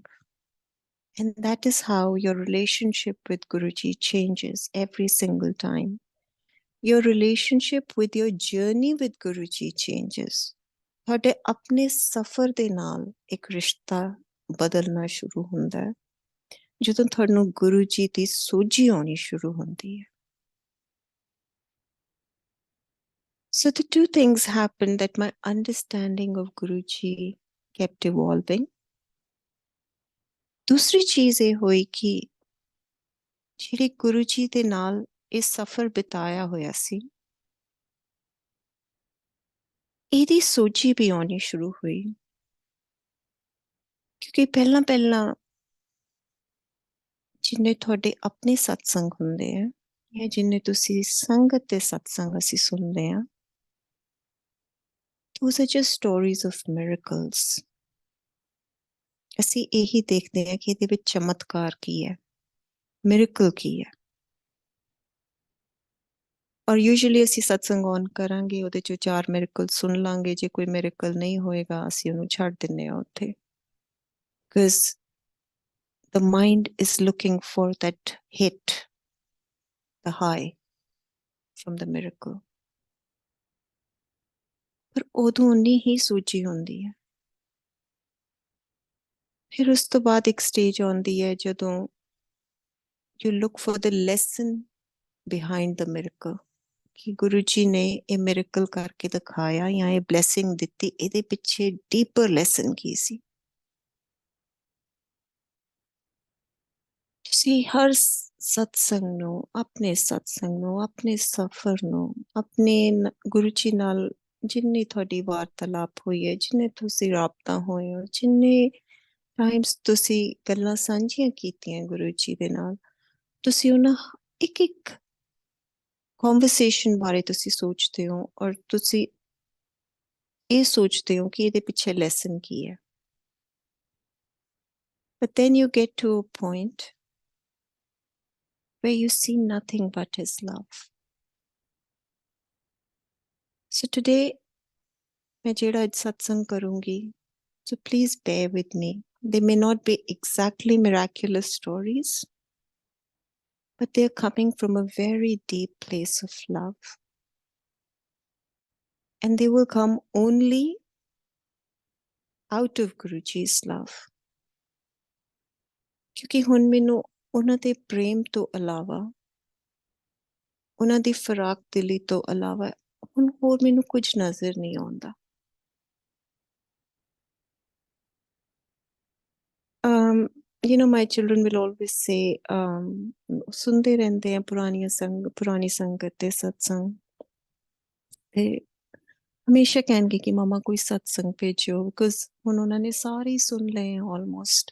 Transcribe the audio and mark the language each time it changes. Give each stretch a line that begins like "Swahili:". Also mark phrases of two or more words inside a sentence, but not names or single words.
English: And that is how your relationship with Guruji changes every single time. Your relationship with your journey with Guruji changes.
Punjabi: ਤੁਹਾਡੇ ਆਪਣੇ ਸਫ਼ਰ ਦੇ ਨਾਲ ਇੱਕ ਰਿਸ਼ਤਾ ਬਦਲਣਾ ਸ਼ੁਰੂ ਹੁੰਦਾ ਹੈ ਜਦੋਂ ਤੁਹਾਨੂੰ ਗੁਰੂ ਜੀ ਦੀ ਸੋਝੀ ਆਉਣੀ ਸ਼ੁਰੂ ਹੁੰਦੀ ਹੈ.
English: So the two things happened that my understanding of Guruji kept evolving.
Punjabi: ਦੂਸਰੀ ਚੀਜ਼ ਇਹ ਹੋਈ ਕਿ ਜਿਹੜੇ ਗੁਰੂ ਜੀ ਦੇ ਨਾਲ ਇਹ ਸਫ਼ਰ ਬਿਤਾਇਆ ਹੋਇਆ ਸੀ ਇਹਦੀ ਸੋਝੀ ਵੀ ਆਉਣੀ ਸ਼ੁਰੂ ਹੋਈ ਕਿਉਂਕਿ ਪਹਿਲਾਂ ਜਿੰਨੇ ਤੁਹਾਡੇ ਆਪਣੇ ਸਤਸੰਗ ਹੁੰਦੇ ਆ ਜਾਂ ਜਿੰਨੇ ਤੁਸੀਂ ਸੰਗਤ ਦੇ ਸਤਸੰਗ ਅਸੀਂ ਸੁਣਦੇ ਆ
English: those are just stories of miracles.
Punjabi: ਅਸੀਂ ਇਹੀ ਦੇਖਦੇ ਹਾਂ ਕਿ ਇਹਦੇ ਵਿੱਚ ਚਮਤਕਾਰ ਕੀ ਹੈ, ਮਿਰੇਕਲ ਕੀ ਹੈ. ਔਰ ਯੂਜੂਅਲੀ ਅਸੀਂ ਸਤਸੰਗ ਔਨ ਕਰਾਂਗੇ ਉਹਦੇ ਚੋਂ 4 ਮਿਰੇਕਲ ਸੁਣ ਲਾਂਗੇ. ਜੇ ਕੋਈ ਮਿਰੇਕਲ ਨਹੀਂ ਹੋਏਗਾ ਅਸੀਂ ਉਹਨੂੰ ਛੱਡ ਦਿੰਦੇ ਹਾਂ ਉੱਥੇ.
English: Because the mind is looking for that hit, the high from the miracle.
Punjabi: ਪਰ ਉਦੋਂ ਉਨੀ ਹੀ ਸੋਝੀ ਹੁੰਦੀ ਹੈ. ਫਿਰ ਉਸ ਤੋਂ ਬਾਅਦ ਇੱਕ ਸਟੇਜ ਆਉਂਦੀ ਹੈ ਜਦੋਂ
English: you look for the lesson behind the miracle.
Punjabi: ਕਿ ਗੁਰੂ ਜੀ ਨੇ ਇਹ ਮਿਰੇਕਲ ਕਰਕੇ ਦਿਖਾਇਆ ਜਾਂ ਇਹ ਬਲੈਸਿੰਗ ਦਿੱਤੀ, ਇਹਦੇ ਪਿੱਛੇ
English: deeper lesson
Punjabi: ਕੀ ਸੀ. ਤੁਸੀਂ ਹਰ ਸਤਸੰਗ ਨੂੰ, ਆਪਣੇ ਸਤਸੰਗ ਨੂੰ, ਆਪਣੇ ਸਫ਼ਰ ਨੂੰ, ਆਪਣੇ ਗੁਰੂ ਜੀ ਨਾਲ ਜਿੰਨੀ ਤੁਹਾਡੀ ਵਾਰਤਾਲਾਪ ਹੋਈ ਹੈ, ਜਿੰਨੇ ਤੁਸੀਂ ਰਾਬਤਾ ਹੋਏ ਹੋ, ਜਿੰਨੇ ਟਾਈਮਸ ਤੁਸੀਂ ਗੱਲਾਂ ਸਾਂਝੀਆਂ ਕੀਤੀਆਂ ਗੁਰੂ ਜੀ ਦੇ ਨਾਲ, ਤੁਸੀਂ ਉਹਨਾਂ ਇੱਕ ਕਨਵਰਸੇਸ਼ਨ ਬਾਰੇ ਤੁਸੀਂ ਸੋਚਦੇ ਹੋ ਔਰ ਤੁਸੀਂ ਇਹ ਸੋਚਦੇ ਹੋ ਕਿ ਇਹਦੇ ਪਿੱਛੇ ਲੈਸਨ ਕੀ ਹੈ.
English: But then you get to a point where you see nothing but his love. So today
Hindi: मैं जेड़ा सत्संग करूंगी,
English: so please bear with me. They may not be exactly miraculous stories, but they're coming from a very deep place of love. And they will come only out of Guruji's love.
Punjabi: ਕਿਉਂਕਿ ਹੁਣ ਮੈਨੂੰ ਉਹਨਾਂ ਦੇ ਪ੍ਰੇਮ ਤੋਂ ਇਲਾਵਾ, ਉਹਨਾਂ ਦੀ ਫਰਾਕ ਦਿਲੀ ਤੋਂ ਇਲਾਵਾ ਹੁਣ ਹੋਰ ਮੈਨੂੰ ਕੁਝ ਨਜ਼ਰ ਨਹੀਂ ਆਉਂਦਾ.
English: You know, my children will always say,
Punjabi: ਸੁਣਦੇ ਰਹਿੰਦੇ ਆ ਪੁਰਾਣੀ ਸੰਗਤ ਦੇ ਸਤਸੰਗ, ਤੇ ਹਮੇਸ਼ਾ ਕਹਿਣਗੇ ਕਿ ਮਮਾ ਕੋਈ ਸਤਸੰਗ ਭੇਜਿਓ, ਬਿਕੋਜ਼ ਹੁਣ ਉਹਨਾਂ ਨੇ ਸਾਰੇ ਹੀ ਸੁਣ ਲਏ ਆ ਆਲਮੋਸਟ.